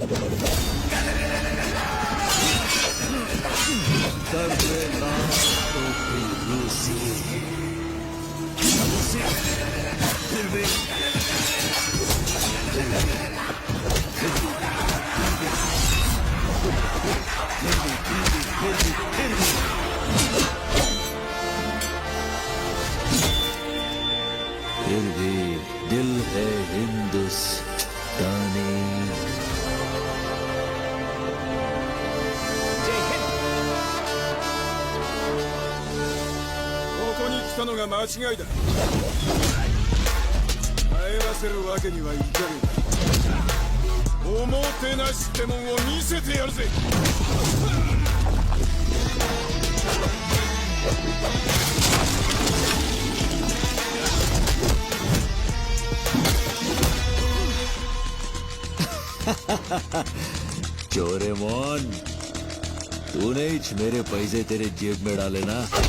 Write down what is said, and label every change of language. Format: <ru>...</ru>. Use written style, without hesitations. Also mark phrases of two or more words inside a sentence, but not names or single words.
<hi>टोपी रूसी, फिर भी दिल है हिंदुस्तानी।</hi> <ja>ここに来たのが間違いだ。帰らせるわけにはいかぬ。おもてなしってもんを見せてやるぜ。</ja> <hi>चोरेमोन, तूने ही मेरे पैसे तेरे जेब में डाले ना।</hi>